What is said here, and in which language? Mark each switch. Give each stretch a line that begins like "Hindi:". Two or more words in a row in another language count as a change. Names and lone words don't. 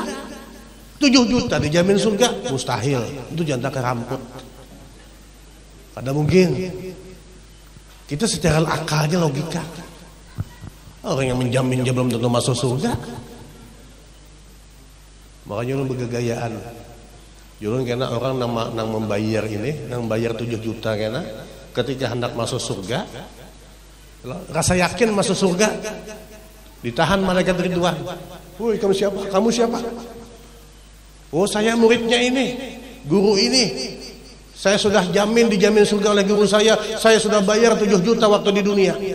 Indonesian: 7 juta dijamin surga, mustahil. Itu jantan keramput. Ada mungkin. Kita secara akalnya logika. Orang yang menjamin dia belum tentu masuk surga. Makanya orang bergegayaan.
Banjar: Julun kena orang nang membayar ini, nang bayar 7 juta kena, ketika hendak masuk surga,
Indonesian: rasa yakin masuk surga, ditahan malaikat Ridwan. Woi, kamu siapa? Kamu siapa? Oh, saya muridnya ini, guru ini. Saya sudah dijamin surga oleh guru saya sudah bayar 7 juta waktu di dunia.